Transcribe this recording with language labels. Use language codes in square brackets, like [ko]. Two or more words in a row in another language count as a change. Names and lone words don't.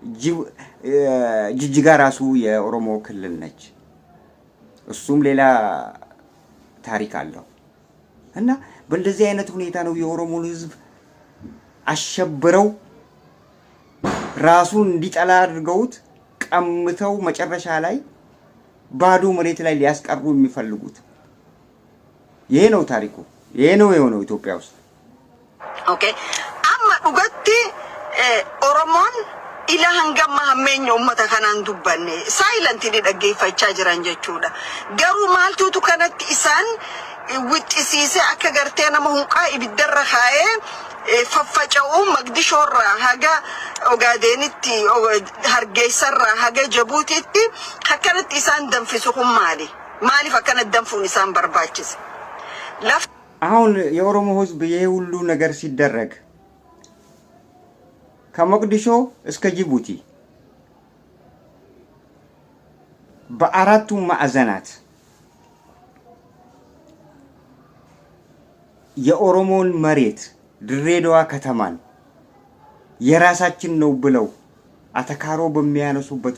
[am] ጅጅጋ ራሱ የኦሮሞ ክልል ነች እሱም ሌላ ታሪክ አለው እና በእንደዚህ አይነት ሁኔታ ነው የኦሮሞ ህዝብ አሸብረው ራሱን እንዲጠላ አድርገውት ቀምተው መጨረሻ ላይ ባዶ መሬት ላይ ሊያስቀሩ የሚፈልጉት ይሄ ነው ታሪኩ ይሄ ነው የሆነው ኢትዮጵያ ውስጥ [om] okee amma dhugaatti Oromoon ilaa hangam hammeenyo ummata kanaan dubbanne silent ni dhaggeeffachaa jiran jechuudha garuu maaltuutu kanatti isaan wixxisiise akka gartee nama hunqaa ibiddarra kaa'ee faffaca'uu Magdishoorraa haga Ogaadenitti Hargeessarraa haga Jabuutitti akkanatti isaan danfisu kun maaliif akkana danfuun isaan barbaachise [am] አሁን የኦሮሞ ህዝብ ይሄ ሁሉ ነገር ሲደረግ ከሞቅዲሾ እስከ ጅቡቲ በአራቱ ማዕዘናት የኦሮሞን መሬት ድሬዳዋ ከተማን የራሳችን ነው ብለው አተካሮ በሚያነሱበት